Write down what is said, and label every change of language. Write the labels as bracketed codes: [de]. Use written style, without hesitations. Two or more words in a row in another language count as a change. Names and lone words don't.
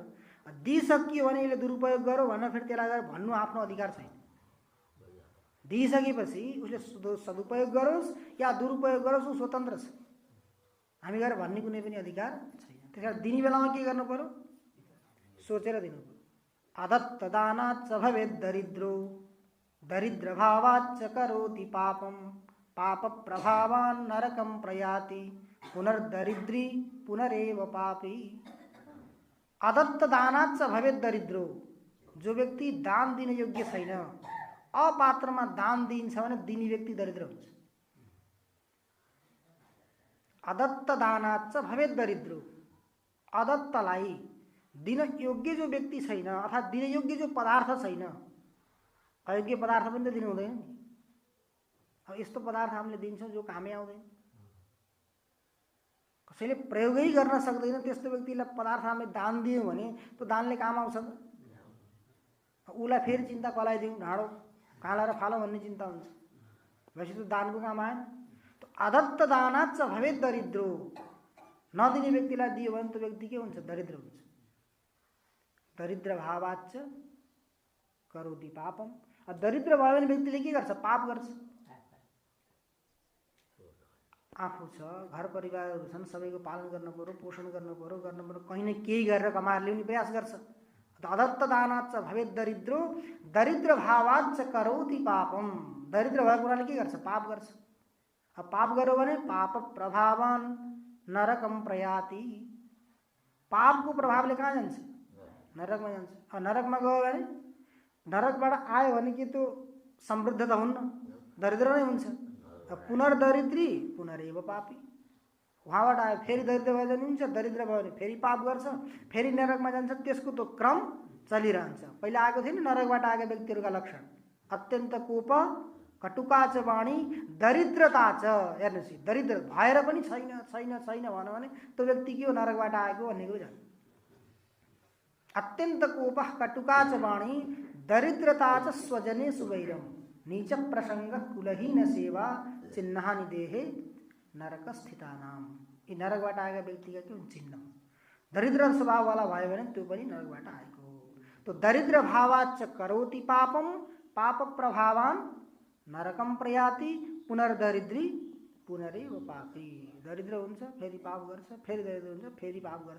[ne] दिइसकियो भने यसले दुरुपयोग गर्यो भनेर फेरि त्यसलाई गएर भन्नु आफ्नो अधिकार छैन। दिइसकेपछि उसले सदुपयोग गरोस् या दुरुपयोग गरोस्, ऊ स्वतन्त्र छ। हामी गएर भन्ने कुनै पनि अधिकार छैन। त्यसकारण दिने बेलामा के गर्नु पर्यो? सोचेर दिनु पर्यो। [sa] आदत्त दानाच्च भवेत् दरिद्रो दरिद्रभावाच्च करोति पापम पाप प्रभावान् नरकं प्रयाति पुनर्दरिद्री पुनरेव पापी। आदत्त दानाच्च भवेत् दरिद्रो। [ne] जो व्यक्ति दान दिन योग्य छैन, अपात्रमा दान दिन्छ भने दिने व्यक्ति दरिद्र हुन्छ। [sa] अदत्त दानाच्च भवेत् दरिद्रो। [ne] अदत्तलाई दिन योग्य जो व्यक्ति छैन, अर्थात् दिन योग्य जो पदार्थ छैन, अयोग्य पदार्थ पनि त दिनु हुँदैन नि। अब यस्तो पदार्थ हामीले दिन्छौँ जो कामै आउँदैन, कसैले प्रयोगै गर्न सक्दैन, त्यस्तो व्यक्तिलाई पदार्थ हामीले दान दियौँ भने त्यो दानले काम आउँछ त? उसलाई फेरि चिन्ता कलाइदिउँ, ढाडो कहाँ लाएर फालो भन्ने चिन्ता हुन्छ। [hi] वैसे तो [ne] दानको काम आएन। तो [sa] अदत्त दानाच्च भवेत् दरिद्रो, [ne] नदिने व्यक्तिलाई दियो भने त्यो व्यक्ति के हुन्छ? दरिद्र हुन्छ। [sa] दरिद्र भावाच्च करोति पापम, [ne] दरिद्र भयो भने व्यक्तिले के गर्छ? पाप गर्छ। आफू छ, घर परिवारहरू छन्, सबैको पालन गर्नु पर्यो, पोषण गर्नु पर्यो, कहीँ न केही गरेर कमाएर ल्याउने प्रयास गर्छ। [sa] अदत्त दानाच्च भवेत् दरिद्रो, दरिद्र भावाच्च करोति पापम, [ne] दरिद्र भएको कुराले के गर्छ? पाप गर्छ। अब पाप गर्यो भने [sa] पाप प्रभावान नरकम प्रयाति, [ne] पापको प्रभावले कहाँ जान्छ? नरकमा जान्छ। अब नरकमा गयो भने, नरकबाट आयो भने कि त्यो समृद्ध त हुन्न, दरिद्र नै हुन्छ। [sa] पुनर्दरिद्री पुनरेव पापी, [ne] वहाँबाट आयो फेरि दरिद्र भयो भने हुन्छ, दरिद्र भयो भने फेरि पाप गर्छ, फेरि नरकमा जान्छ। त्यसको त क्रम चलिरहन्छ। पहिला आएको थियो नि नरकबाट आएका व्यक्तिहरूका लक्षण, [sa] अत्यन्त कोप, कटुका च वाणी, दरिद्रता च। [ne] हेर्नुहोस्, दरिद्र भएर पनि छैन छैन छैन भन्यो भने त्यो व्यक्ति के हो? नरकबाट आएको भन्ने कुरो जान्छ। [sa] अत्यन्त कोप कटुका च वाणी, दरिद्रता च स्वजने सुवैरम, नीच प्रसंग कुलहीन सेवा, चिन्हानि देहे नरक स्थितानाम। [ne] यी नरकबाट आएका व्यक्तिका के हुन्छ? चिन्ह। दरिद्र स्वभाव वाला भयो भने त्यो पनि नरकबाट आएको हो। [sa] तो दरिद्र भावाच्च करोति पापम, पाप प्रभावान नरकम प्रयाति, पुनर्दरिद्री पुनरेव पापी। [ne] दरिद्र हुन्छ, फेरि पाप गर्छ, फेरि दरिद्र हुन्छ, फेरि पाप गर्छ।